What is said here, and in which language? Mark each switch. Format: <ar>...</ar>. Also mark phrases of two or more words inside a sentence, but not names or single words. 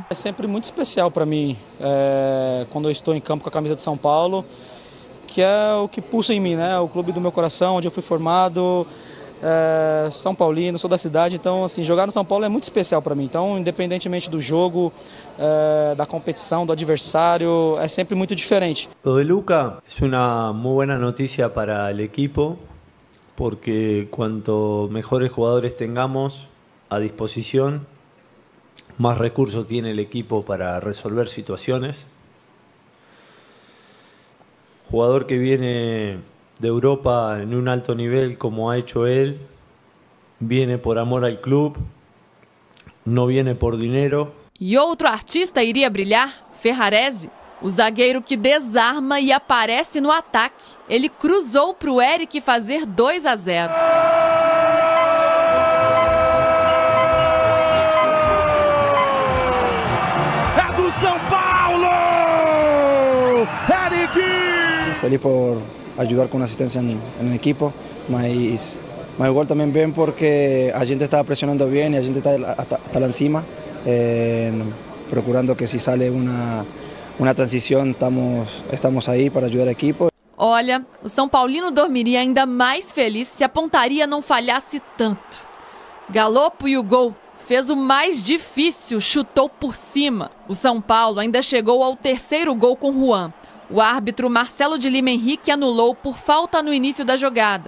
<pt>É sempre muito especial para mim, quando eu estou em campo com a camisa de São Paulo, que é o que pulsa em mim, né? O clube do meu coração, onde eu fui formado. São Paulino, sou da cidade, então assim, jogar no São Paulo é muito especial para mim. Então, independentemente do jogo, da competição, do adversário, é sempre muito diferente.</pt> <es>Lo de Luca es una muy buena noticia para el equipo, porque cuanto mejores jugadores tengamos a disposición, más recursos tiene el equipo para resolver situaciones. Jugador que viene de Europa en un alto nivel como ha hecho él, viene por amor al club, no viene por dinero.</es> <pt>E outro artista iria brilhar, Ferrarese, o zagueiro que desarma e aparece no ataque. Ele cruzou para o Eric fazer 2-0. É do São Paulo! Eric!</pt> <es>Feliz por ayudar con asistencia en el equipo,</es> <pt>mas o gol</pt> <es>también bien porque</es> <pt>a gente está</pt> <es>presionando bien y</es> <pt>a gente está</pt> <es>hasta lá encima, procurando que si sale una transición estamos ahí para ayudar al equipo.</es> <pt>Olha, o São Paulino dormiria ainda mais feliz se a pontaria não falhasse tanto. Galopo e o gol fez o mais difícil, chutou por cima. O São Paulo ainda chegou ao terceiro gol com Juan. O árbitro Marcelo de Lima Henrique anulou por falta no início da jogada.</pt>